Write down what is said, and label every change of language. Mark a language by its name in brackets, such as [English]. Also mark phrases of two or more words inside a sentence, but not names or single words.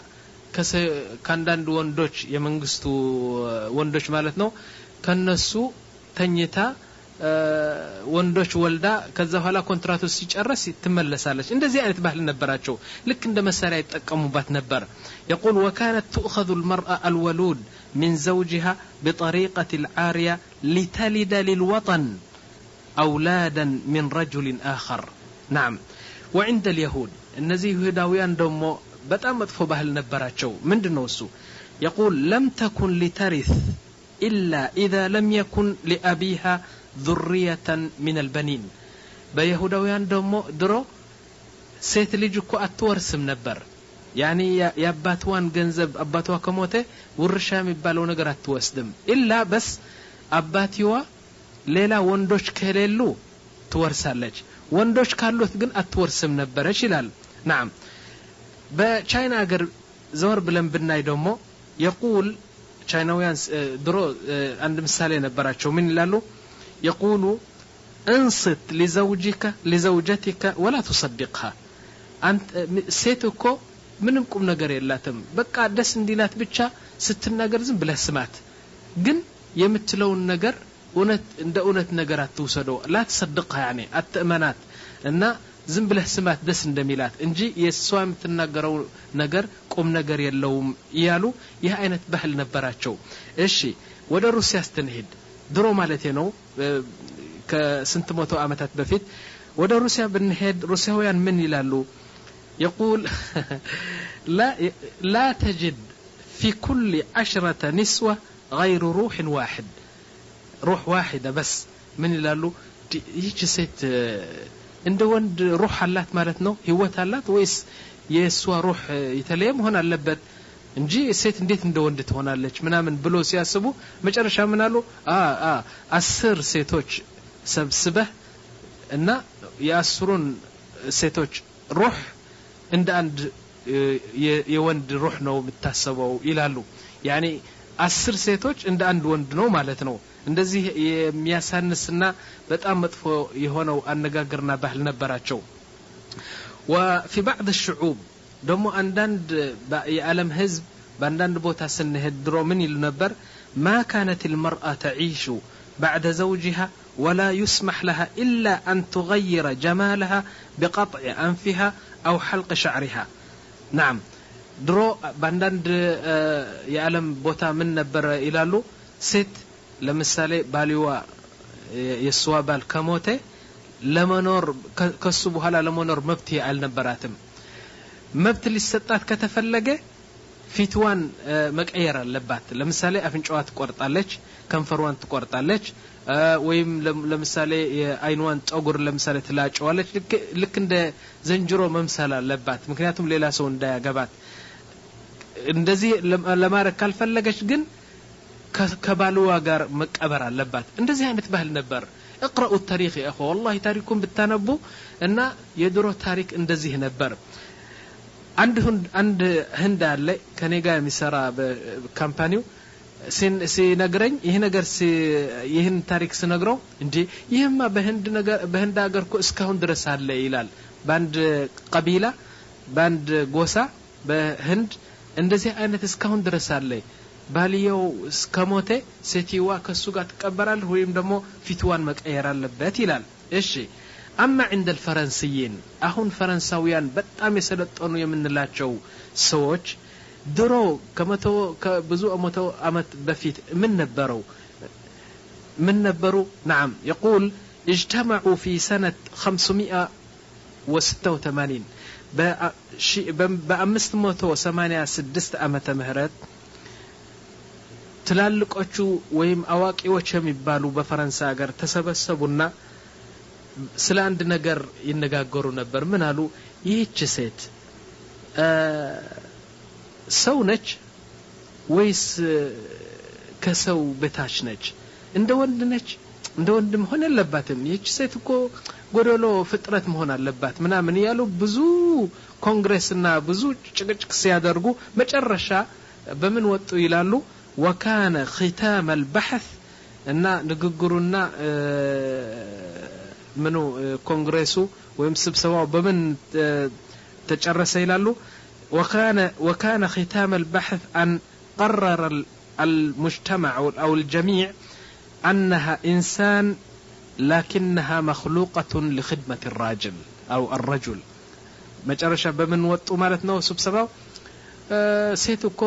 [Amharic] ከአንዳንድ ወንዶች የመንግስቱ ወንዶች ማለት ነው ከነሱ ተኝታ ወንዶች ወልዳ ከዛ በኋላ ኮንትራቱ ሲጨርስ ትመለሳለች እንደዚህ አይነት ባህል ነበራቸው ልክ እንደ መሳሪያ ይጠቀሙባት [Arabic] ነበር يقول وكانت تؤخذ المرأة الولود من زوجها بطريقة العارية لتلد للوطن أولادا من رجل آخر نعم وعند اليهود النزي [Amharic] ይሁዳውያን ደሞ በጣም መጥፎ ባህል ነበራቸው ምንድነው እሱ [Arabic] يقول لم تكن لترث إلا إذا لم يكن لأبيها ذرية من البنين [Amharic] በይሁዳውያን ደግሞ ድሮ ሴት ልጅ እኮ አትወርስም ነበር ያኒ ያባቷን ገንዘብ አባቷ ከሞተ ውርሻ የሚባለው ነገር አትወስድም [Arabic] إلا بس [Amharic] አባቲዋ ሌላ ወንዶች ከሌሉ ትወርሳለች ወንዶች ካሉት ግን አትወርስም ነበር ይላል نعم በቻይና ሀገር ዘወር ብለን ብናይ ደግሞ يقول ቻይናውያን ድሮ አንድ ምሳሌ ነበራቸው ምን ይላሉ يقول [Arabic] انصت لزوجتك ولا تصدقها [Amharic] አንተ ሴትኮ ምንም ቁም ነገር የላትም በቃ ደስ እንዲላት ብቻ ስትናገር ዝም ብለህ ስማት ግን የምትለውን ነገር እንደ እውነት ነገር አትውሰደው [Arabic] لا تصدقها يعني [Amharic] አትእመናት እና ዝም ብለህ ስማት ደስ እንደሚላት እንጂ የሷ የምትናገረው ነገር ቁም ነገር የለውም ይያሉ ይህ አይነት ባህል ነበራቸው እሺ ወደ ሩሲያ ስትንሄድ ድሮ ማለት ነው ከስንት መቶ ዓመታት በፊት ወደ ሩሲያ ብንሄድ ሩሲያውያን ምን ይላሉ يقول [Arabic] لا تجد في كل 10 نسوة غير روح واحد روح واحدة بس من [Amharic] ይላሉ ይህች ሴት እንደ ወንድ روح አላት ማለት ነው ህይወት አላት ወይስ የሷ روح የተለየ መሆን አለበት እንጂ ሴት እንዴት እንደ ወንድ ትሆናለች ምናምን ብሎ ሲያስቡ መጨረሻ ምን አሉ 10 ሴቶች ሰብስበህ እና የ10ን ሴቶች روح እንደ አንድ የወንድ روح ነው የምታሰበው ይላሉ ያኒ 10 ሴቶች እንደ አንድ ወንድ ነው ማለት ነው እንደዚህ የሚያሳንስና በጣም መጥፎ የሆነው አነጋገርና ባህል ነበራቸው [Arabic] وفي بعض الشعوب [Amharic] ደሞ አንዳንድ የዓለም ህዝብ በአንዳንድ ቦታ ስንሄድ ድሮ ምን ይሉ ነበር [Arabic] ما كانت المرأة تعيش بعد زوجها ولا يسمح لها إلا أن تغير جمالها بقطع أنفها أو حلق شعرها نعم [Amharic] ድሮ በአንዳንድ የዓለም ቦታ ምን ነበር ይላሉ ሴት ለምሳሌ ባሊዋ የሷ ባል ከሞተ ለመኖር ከሱ በኋላ ለመኖር መብት አልነበራትም መብት ሊሰጣት ከተፈለገ ፊትዋን መቀየር አለባት ለምሳሌ አፍንጫዋ ትቆርጣለች ከንፈሯን ትቆርጣለች ወይም ለምሳሌ የአይኗን ጸጉር ለምሳሌ ትላጨዋለች ልክ እንደ ዘንጅሮ መምሰል አለባት ምክንያቱም ሌላ ሰው እንዳያገባት እንደዚህ ለማረክ ካልፈለገች ግን ከባልዋ ጋር መቀበር አለባት እንደዚህ አይነት ባህል ነበር [Arabic] اقرأوا التاريخ يا اخوه والله تاريخكم بتنبو [Amharic] እና የድሮ ታሪክ እንደዚህ ነበር አንድ ህንድ አለ ከኔ ጋር የሚሰራ በካምፓኒው ሲነግረኝ ይሄ ነገር ይሄን ታሪክ ሲነግረው እንዴ ይሄማ በህንድ ሀገር እኮ እስካሁን ድረስ አለ ይላል ባንድ ቀቢላ ባንድ ጎሳ በህንድ እንደዚህ አይነት እስካሁን ድረስ አለ ባልየው እስከሞተ ሴቲዋ ከሱ ጋር ተቀበራል ወይም ደግሞ ፊትዋን መቀየር አለበት ይላል እሺ [Arabic] أما عند الفرنسيين أهون [Amharic] فرنساويان በጣም የሰለጠኑ የምንላቸው ሰዎች ድሮ ከብዙ ዓመት በፊት ምን ነበሩ [Arabic] نعم يقول اجتمعوا في سنة 586 [Amharic] በ586 ዓመተ ምህረት ትላልቆቹ ወይም አዋቂዎች የሚባሉ በፈረንሳይ ሀገር ተሰበሰቡና ስለ አንድ ነገር ይነጋገሩ ነበር ምን አሉ ይህች ሴት ሰው ነች ወይስ ከሰው በታች ነች እንደ ወንድ ነች እንደ ወንድ መሆን የለባትም ይህች ሴት እኮ ጎዶሎ ፍጥረት መሆን አለባት ምናምን ያሉ ብዙ ኮንግሬስና ብዙ ጭቅጭቅ ሲያደርጉ መጨረሻ በምን ወጡ ይላሉ [Arabic] وكان ختام البحث [Amharic] እና ንግግሩና ምኑ ኮንግሬሱ ወይም ስብሰባው በምን ተጨረሰ ይላሉ [Arabic] وكان ختام البحث أن قرر المجتمع أو الجميع أنها إنسان لكنها مخلوقة لخدمة الرجل أو الرجل [Amharic] መጨረሻ በምን ወጡ ማለት ነው ስብሰባው ሴት እኮ